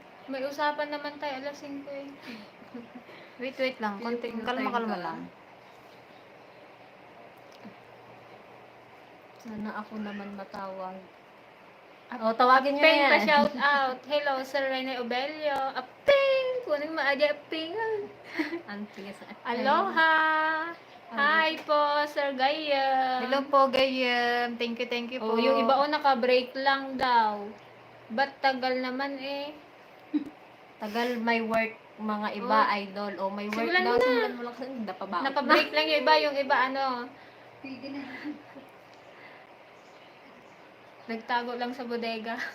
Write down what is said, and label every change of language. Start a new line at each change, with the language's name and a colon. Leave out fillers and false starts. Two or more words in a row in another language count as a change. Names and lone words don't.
Filipino: may usapan naman tayo, alas 5 eh. Wait lang. Konti, Yung kalma time ka. lang. Sana ako naman matawag. O, tawagin nyo Apeng yan. pa shout out. Hello, Sir Rene Obelio. Apeng! Kuning maaja apeng. Antes. Aloha! Hi po, Sir Gaya. Hello po, Gayem.
English: Thank you
Filipino: po. Oh, yung iba naka-break lang daw. Ba't tagal naman eh? Tagal may work mga iba, idol. O, may work Simulan daw. mo na. Simulan mo lang kasi hindi pa ba? Naka-break lang yung iba nagtago lang sa bodega.